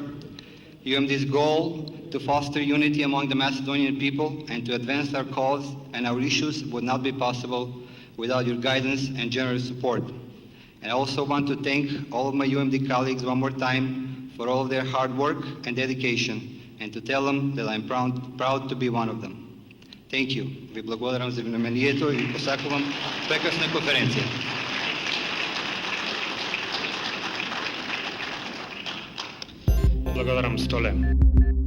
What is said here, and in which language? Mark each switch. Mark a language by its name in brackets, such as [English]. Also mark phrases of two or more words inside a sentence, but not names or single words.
[English] UMD's goal to foster unity among the Macedonian people and to advance our cause and our issues would not be possible without your guidance and generous support. And I also want to thank all of my UMD colleagues one more time for all of their hard work and dedication and to tell them that I'm proud to be one of them. Thank you. [Macedonian] Ви благодарам за вниманието и ви посакувам прекрасна конференция. Благодарам, Столе.